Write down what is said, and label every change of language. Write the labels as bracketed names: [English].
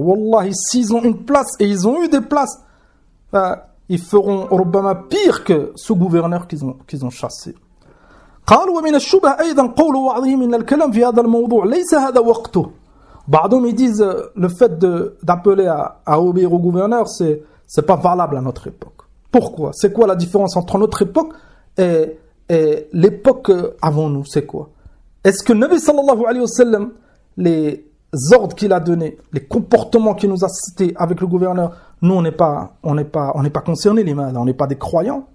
[French] Wallah, s'ils ont une place et ils ont eu des places, ils feront Obama pire que ce gouverneur qu'ils ont chassé. [Arabic] قال ومن الشبه ايضا قول بعضهم ان الكلام في هذا الموضوع ليس هذا وقته. بعضهم يقولون [French] le fait d'appeler à obéir au gouverneur, c'est pas valable à notre époque. Pourquoi? C'est quoi la différence entre notre époque et l'époque avant nous? C'est quoi? Est-ce que Nabi sallallahu alayhi wa sallam, les ordres qu'il a donnés, les comportements qu'il nous a cités avec le gouverneur, nous, on n'est pas concernés, les malades. On n'est pas des croyants.